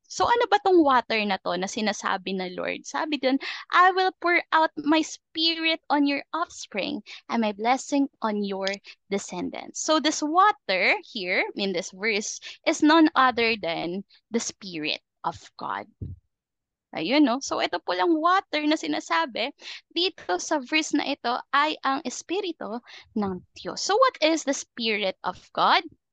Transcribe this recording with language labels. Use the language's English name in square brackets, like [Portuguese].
[Filipino] So ano ba tong water na to na sinasabi na Lord? Sabi dun, [English] I will pour out my spirit on your offspring and my blessing on your descendants. So this water here in this verse is none other than the spirit of God. [Filipino] Ayun, no? So ito po lang water na sinasabi dito sa verse na ito ay ang espiritu ng Diyos. [English] So what is the spirit of God?